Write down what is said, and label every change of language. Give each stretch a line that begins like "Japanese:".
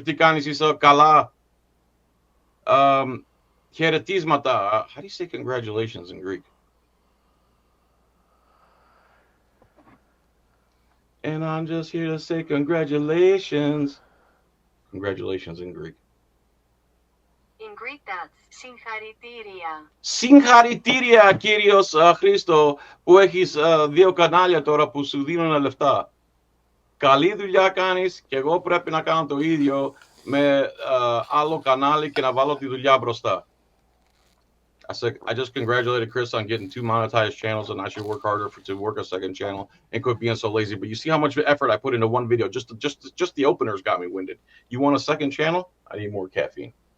Greek: Tikani Sisa Kala.
English: How do you say congratulations in Greek? And I'm just here to say congratulations. Congratulations in Greek. In Greek that's Singharitiria.
Greek: Singharitiria, Kyrios Christo, που έχεις δύο κανάλια τώρα που σου δίνουν λεφτά. Καλή δουλειά κάνεις και εγώ πρέπει να κάνω το ίδιο με άλλο κανάλι και να βάλω τη δουλειά μπροστά.
English: I just congratulated Chris on getting 2 monetized channels, and I should work harder to work a second channel and quit being so lazy. But you see how much effort I put into one video. Just the openers got me winded. You want a second channel? I need more caffeine.